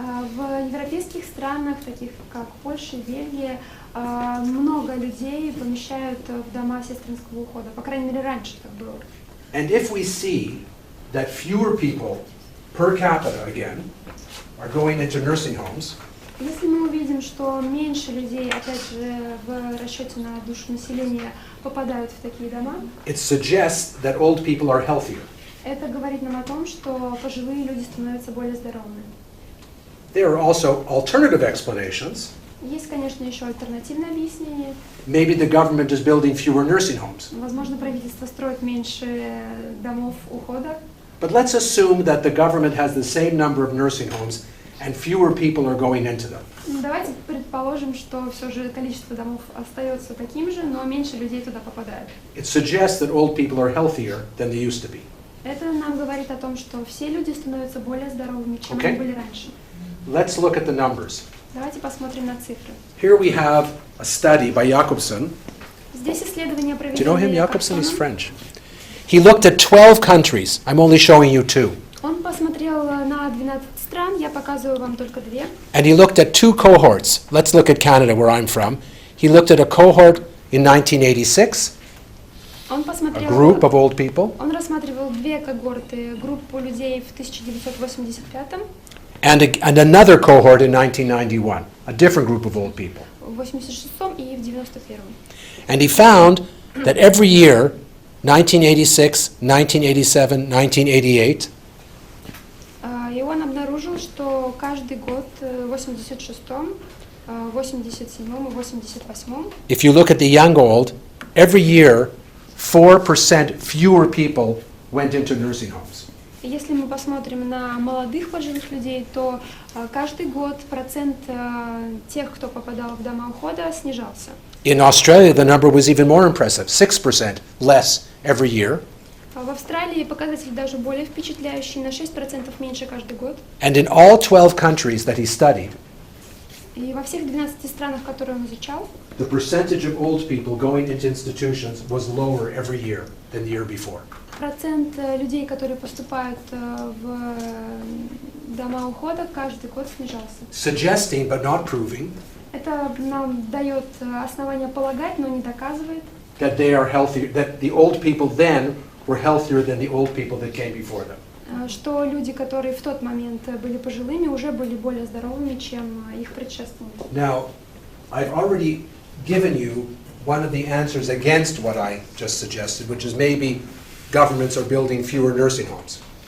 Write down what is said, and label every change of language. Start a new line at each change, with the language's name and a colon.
Russian: В европейских странах, таких как Польша и Бельгия, много людей помещают в дома сестринского ухода. По крайней мере, раньше так было.
English: And if we see that fewer people per capita, again, are going into nursing homes,
Russian: Если мы увидим, что меньше людей, опять же, в расчете на душу населения попадают в такие дома,
English: it suggests that old people are healthier.
Russian: это говорит нам о том, что пожилые люди становятся более здоровыми.
English: There are also alternative explanations.
Russian: Есть, конечно, еще альтернативное объяснение.
English: Maybe the government is building fewer nursing homes.
Russian: Возможно, правительство строит меньше домов ухода.
English: But let's assume that the government has the same number of nursing homes and fewer people are going into them.
Russian: Давайте предположим, что все же количество домов остается таким же, но меньше людей туда попадает.
English: It suggests that old people are healthier than they used to be.
Russian: Это нам говорит о том, что все люди становятся более здоровыми, чем
English: Okay.
Russian: они были раньше.
English: Let's look at the numbers.
Russian: Давайте посмотрим на цифры.
English: Here we have a study by Jakobson.
Russian: Здесь исследование
English: Do you know him,
Russian: проведено
English: Jakobson? He's French. He looked at 12 countries. I'm only showing you 2.
Russian: Он посмотрел на 12 стран, я показываю вам только 2.
English: And he looked at 2 cohorts. Let's look at Canada, where I'm from. He looked at a cohort in 1986
Russian: Он
English: a
Russian: посмотрел,
English: group of old people,
Russian: он рассматривал две когорты, группу людей в 1985,
English: and another cohort in 1991, a different group of old people.
Russian: в 86 и в 91.
English: And he found that every year, 1986, 1987, 1988,
Russian: И он обнаружил, что каждый год в 86-м, 87-м и 88-м,
English: if you look at the young old, every year 4% fewer people went into nursing homes.
Russian: если мы посмотрим на молодых пожилых людей, то каждый год процент тех, кто попадал в дома ухода, снижался.
English: In Australia, the number was even more impressive, 6% less every year.
Russian: В Австралии показатель даже более впечатляющий, на 6% меньше каждый год.
English: And in all 12 countries that he studied,
Russian: И во всех 12 странах, которые он изучал,
English: the percentage of old people going into institutions was lower every year than the year before.
Russian: процент людей, которые поступают в дома ухода, каждый год снижался.
English: Suggesting, but not proving,
Russian: Это нам дает основание полагать, но не доказывает,
English: that they are healthier, that the old people then were healthier than the old people that came before them.
Russian: что люди, которые в тот момент были пожилыми, уже были более здоровыми, чем их предшественники.
English: Now, I've already given you one of the answers against what I just suggested, which is maybe governments are building fewer nursing homes.